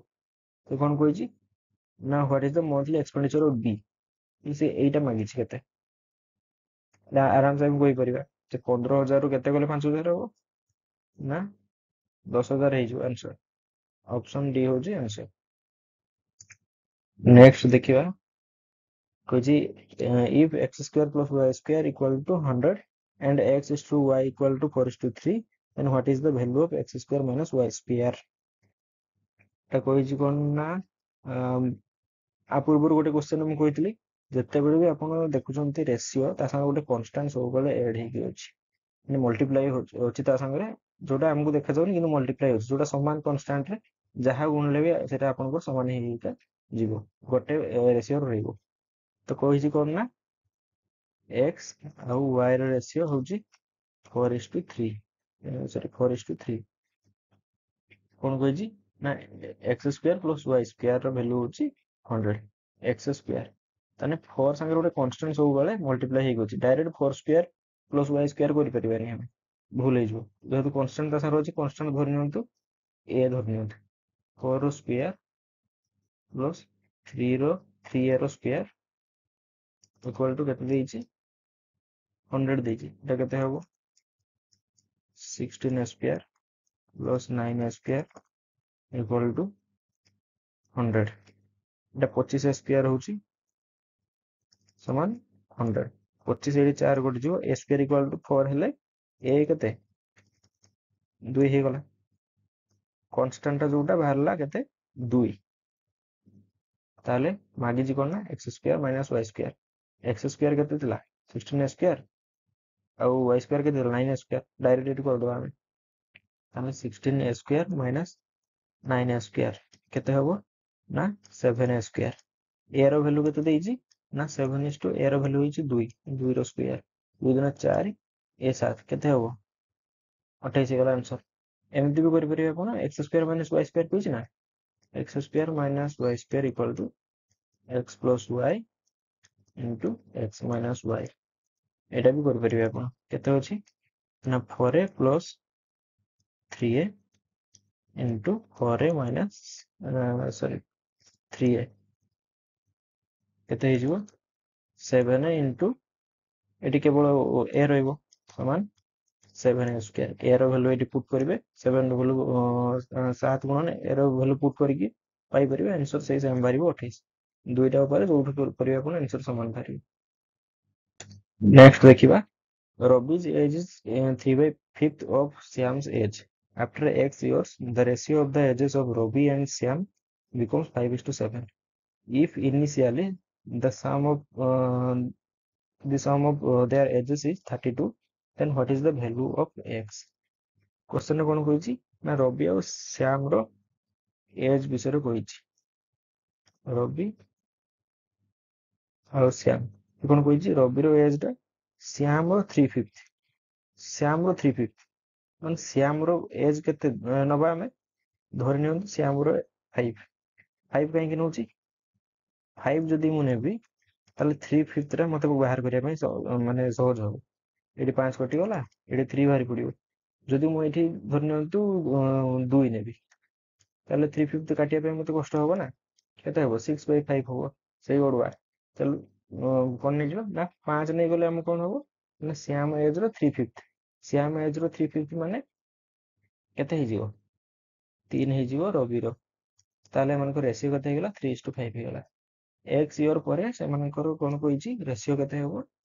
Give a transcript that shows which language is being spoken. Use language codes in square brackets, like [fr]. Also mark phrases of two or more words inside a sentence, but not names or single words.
[or] ତ କଣ କହିଛି ନା [en] what is the monthly expenditure of [or] B, ସେ ଏଇଟା ମାଗିଛି କେତେ। ଆରାମସେ ଆମେ କହିପାରିବା ଯେ 15,000 ରୁ କେତେ ଗଲେ 5,000 ହବ ନା 10,000 ହେଇଯିବ ଆନ୍ସର। [en] option D [or] ହଉଛି ଆନ୍ସର। ନେକ୍ସଟ ଦେଖିବା, କହିଛି [en] if x² plus y² equal to 100 and x is to y equal to 4:3, then what is the value of x² minus y²? [or] এটা କହିଛି କଣ ନା ଆ ପୂର୍ବରୁ ଗୋଟେ କ୍ୱେଶ୍ଚନ ମୁଁ କହିଥିଲି, ଯେତେବେଳେ ବି ଆପଣ ଦେଖୁଛନ୍ତି ରେସିଓ ତା ସାଙ୍ଗେ ଗୋଟେ କନଷ୍ଟାଣ୍ଟ ସବୁବେଳେ ଏଡ୍ ହେଇକି ଅଛି, ମାନେ ମଲ୍ଟିପ୍ଲାଇ ଅଛି ତା ସାଙ୍ଗରେ, ଯୋଉଟା ଆମକୁ ଦେଖାଯାଉନି କିନ୍ତୁ ମଲ୍ଟିପ୍ଲାଇ ଅଛି, ଯୋଉଟା ସମାନ କନଷ୍ଟାଣ୍ଟରେ ଯାହା ଗୁଣିଲେ ବି ସେଟା ଆପଣଙ୍କର ସମାନ ହେଇକା ଯିବ, ଗୋଟେ ରେସିଓ ରହିବ। ତ କହିଛି କଣ ନା x ଆଉ y ର ରେସିଓ ହଉଛି 4:3, ସରି 4:3। କଣ କହିଛି ନା x² plus y² ର ଭ୍ୟାଲୁ ହଉଛି 100 x²। ତାହେଲେ 4 ସାଙ୍ଗରେ ଗୋଟେ କନଷ୍ଟାଣ୍ଟ ସବୁବେଳେ ମଲ୍ଟିପ୍ଲାଇ ହେଇକି ଅଛି, ଡାଇରେକ୍ଟ 4² plus y² କରିପାରିବାନି ଆମେ, ଭୁଲ ହେଇଯିବ। ଯେହେତୁ କନଷ୍ଟାଣ୍ଟ ତା ସାଙ୍ଗରେ ଅଛି, କନଷ୍ଟାଣ୍ଟ ଧରି ନିଅନ୍ତୁ a ଧରି ନିଅନ୍ତୁ, 4 ର ସ୍କୋୟାର ପ୍ଲସ୍ 3a ର ସ୍କୋୟାର [en] equal to [or] କେତେ ଦେଇଛି 100 ଦେଇଛି। ଏଟା କେତେ ହବ 16a² ପ୍ଲସ୍ 9a² [en] equal to [or] 100। ଏଟା 25a² ହଉଛି ସମାନ 100। 25 ଏଠି 4 କଟିଯିବ, a² [en] equal to [or] 4 ହେଲେ a କେତେ 2 ହେଇଗଲା। କନଷ୍ଟାଣ୍ଟ ଯୋଉଟା ବାହାରିଲା କେତେ 2। ତାହେଲେ ମାଗିଛି କଣ ନା x² minus y²। x² କେତେ ଥିଲା 16a² ଆଉ y² କେତେ ଥିଲା 9a², ଡାଇରେକ୍ଟ ଏଠି କରିଦବା ଆମେ। ତାହେଲେ 16a² minus 9a² କେତେ ହବ ନା 7a²। a ର ଭ୍ୟାଲୁ କେତେ ଦେଇଛି ନା 7:a ର ଭ୍ୟାଲୁ ହେଇଛି 2, 2 ର ସ୍କୋୟାର, 2 ଦୁଗୁଣେ 4, a 7 କେତେ ହବ 28 ହେଇଗଲା ଆନ୍ସର। ଏମିତି ବି କରିପାରିବେ ଆପଣ, x² minus y² କହିଛି ନା, [en] x² minus y² equal to x plus y into x minus y, [or] ଏଇଟା ବି କରିପାରିବେ ଆପଣ। କେତେ ଅଛି ନା 4a plus 3a into 4a minus ସରି 3a କେତେ ହେଇଯିବ 7 into ଏଠି କେବଳ a ରହିବ ସମାନ 7a²। a ର ଭ୍ୟାଲୁ ଏଠି ପୁଟ୍ କରିବେ, 7 ର ଭ୍ୟାଲୁ 7 ଗୁଣନ a ର ଭ୍ୟାଲୁ ପୁଟ୍ କରିକି ପାଇପାରିବେ ଆନ୍ସର ସେଇ ସେମ୍ ବାହାରିବ 28। ଦୁଇଟା ଉପରେ ଯୋଉଠୁ କରିବେ ଆପଣ ଆନ୍ସର ସମାନ ବାହାରିବ। ନେକ୍ସଟ ଦେଖିବା, [en] Robbie's age is 3/5 of Shyam's age. After X years, the ratio of the ages of Robbie and Shyam becomes 5:7. If initially the sum of their ages is 32, then what is the value of X? [or] କ୍ୱେଶ୍ଚନ କଣ କହି ନା ରବି ଆଉ ଶ୍ୟାମ ର ଏଜ ବିଷୟ କହି ରବି ଆଉ ଶ୍ୟାମ କଣ କହି ରବି ର ଏଜ ଟା ଶ୍ୟାମ ର 3/5 ଶ୍ୟାମ ର 3/5 ମାନେ ଶ୍ୟାମ ର ଏଜ କେତେ ନବା ଆମେ ଧରି ନିଅନ୍ତୁ ଶ୍ୟାମ ର 5 କାହିଁକି ନଉଛି 5 ଯଦି ମୁଁ ନେବି ତାହେଲେ 3/5 ଟା ମତେ ବାହାର କରିବା ପାଇଁ ମାନେ ସହଜ ହବ ଏଠି 5 କଟିଗଲା ଏଠି 3 ବାହାରି ପଡିବ ଯଦି ମୁଁ ଏଠି ଧରି ନିଅନ୍ତୁ 2 ନେବି ତାହେଲେ 3/5 କାଟିବା ପାଇଁ ମତେ କଷ୍ଟ ହବ ନା କେତେ ହବ 6/5 ହବ ସେଇ ଅଡୁଆ ତାହେଲେ କଣ ନେଇଯିବା ନା 5 ନେଇଗଲେ ଆମେ କଣ ହବ ନା ଶ୍ୟାମ ଏଜ ର 3/5 ଶ୍ୟାମ ଏଜ ର 3/5 ମାନେ କେତେ ହେଇଯିବ 3 ହେଇଯିବ ରବିର ତାହେଲେ ଏମାନଙ୍କ ରେସିଓ କେତେ ହେଇଗଲା 3:5 ହେଇଗଲା x ଇୟର ପରେ ସେମାନଙ୍କର କଣ କହିଛି ରେସିଓ କେତେ ହବ